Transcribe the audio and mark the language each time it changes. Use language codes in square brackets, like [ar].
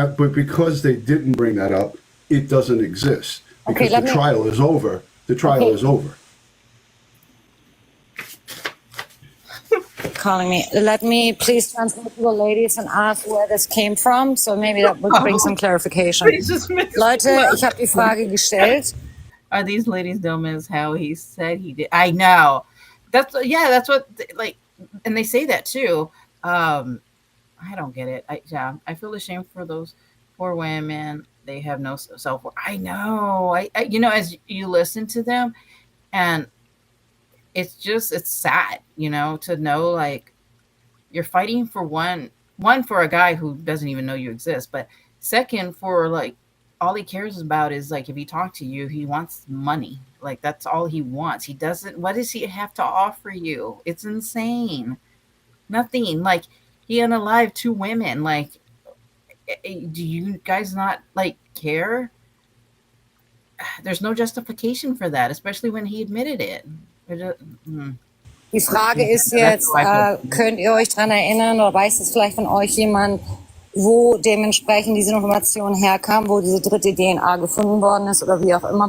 [en] But because they didn't bring that up, it doesn't exist. Because the trial is over. The trial is over. Calling me. Let me please translate to the ladies and ask where this came from. So maybe that would bring some clarification. [de] Leute, ich habe die Frage gestellt. [en] Are these ladies dumb as how he said he did? I know. That's what, like, and they say that too. I don't get it. I feel ashamed for those poor women. They have no self-worth. I know. I as you listen to them, and it's sad, to know, like, you're fighting for one one, for a guy who doesn't even know you exist, but second, for like all he cares about is like if he talks to you, he wants money. Like that's all he wants. He doesn't. What does he have to offer you? It's insane. Nothing. Like he unalived 2 women. Like, do you guys not like care? There's no justification for that, especially when he admitted it. [de] Die Frage ist [en] That's [de] jetzt, [en] how I feel. [de] könnt ihr euch daran erinnern oder weiß es vielleicht von euch jemand, wo dementsprechend diese Information herkam, wo diese dritte DNA gefunden worden ist oder wie auch immer?